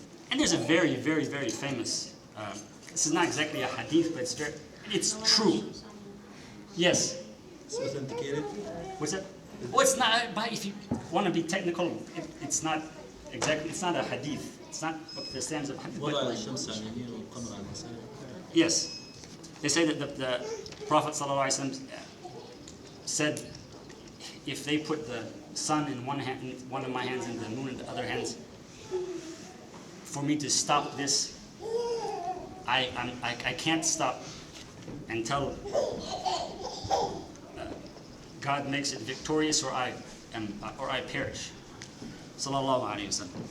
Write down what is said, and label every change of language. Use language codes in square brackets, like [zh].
[en] And there's a very, very, very famous. This is not exactly a hadith, but it's true. Yes. It's authenticated. What's that? Well, it's not. But if you want to be technical, it's not exactly. It's not a hadith. It's not the stands of hadith. [ar] وضع الشمس على اليمين والقمر على اليسار. [en] Yes, they say that the Prophet ﷺ said, if they put the sun in one hand, in one of my hands, and the moon in the other hands, for me to stop this, I can't stop until God makes it victorious, or I perish. Sallallahu alaihi wasallam.